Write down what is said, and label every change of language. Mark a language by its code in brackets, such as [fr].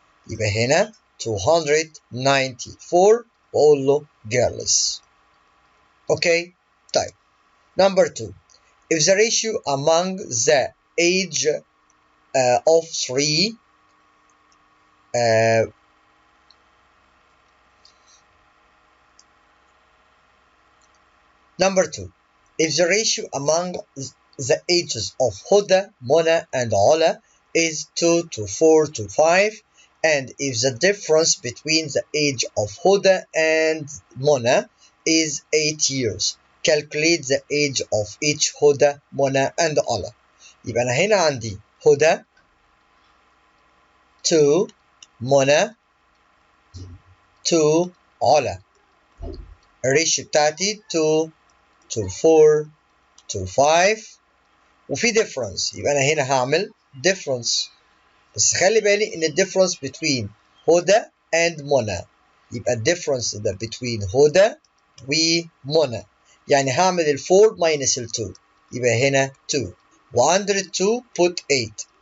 [ar] يبقى هنا 294 واقول له girls. اوكي طيب [en] number 2. If the ratio among the age of 3 Number 2. If the ratio among the ages of Huda, Mona, and Ola is 2 to 4 to 5, and if the difference between the age of Huda and Mona is 8 years, calculate the age of each Huda, Mona, and Ola. [ar] يبقى أنا هنا عندي Huda 2 Mona 2 Ola. الريشيو بتاعتي [en] 2 to 4 to 5 [ar] وفي difference، يبقى أنا هنا هعمل difference، بس خلي بالي إن [en] difference between [ar] هدى and منى، يبقى difference ده between هدى ومنى، يعني هعمل ال [en] 4 minus [ar] ال 2 يبقى هنا 2 و under ال 2 [en] put 8